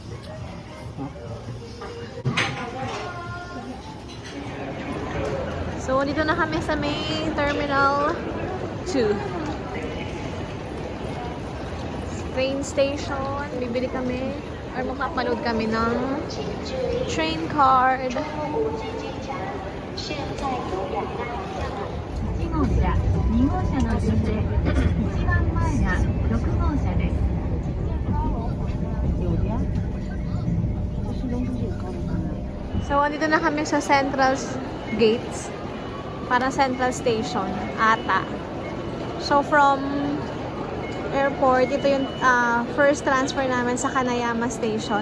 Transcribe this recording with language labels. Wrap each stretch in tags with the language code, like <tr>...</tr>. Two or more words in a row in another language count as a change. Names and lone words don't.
<tl>So, So, dito na kami sa main terminal 2.</tl> <en>Train station.</en> <tl>Bibili kami or magpapaload kami ng</tl> <en>train card.</en> <ja>1 号車、2号車の順で一番前が6号車です。</ja> <tl>So, andito na kami sa Central Gates. Parang Central Station. Ata. So,</tl> <en>from airport,</en> <tl>ito yung</tl> <en>first transfer</en> <tl>namin sa Kanayama Station.</tl>